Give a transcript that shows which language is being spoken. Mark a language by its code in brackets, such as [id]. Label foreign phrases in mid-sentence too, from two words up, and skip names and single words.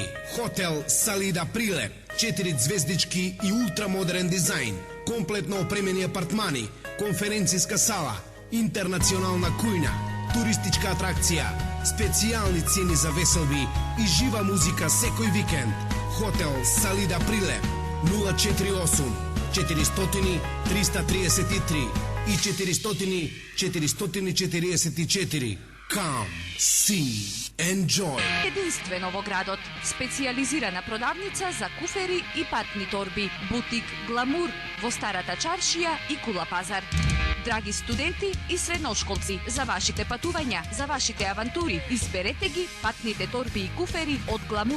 [mk] Хотел Салида Прилеп, 4 звездички и ултрамодерен дизајн, комплетно опремени апартмани, конференцијска сала, интернационална кујна, туристичка атракција, специјални цени за веселби и жива музика секој викенд. Хотел Салида Прилеп 048 400 333 и 400 444. [en] Come, see, enjoy. [mk] Единствено во градот, специјализирана продавница за куфери и патни торби, бутик Гламур во Старата чаршија и Кула пазар. Драги студенти и средношколци, за вашите патувања, за вашите авантури, изберете ги патните торби и куфери од Гламур.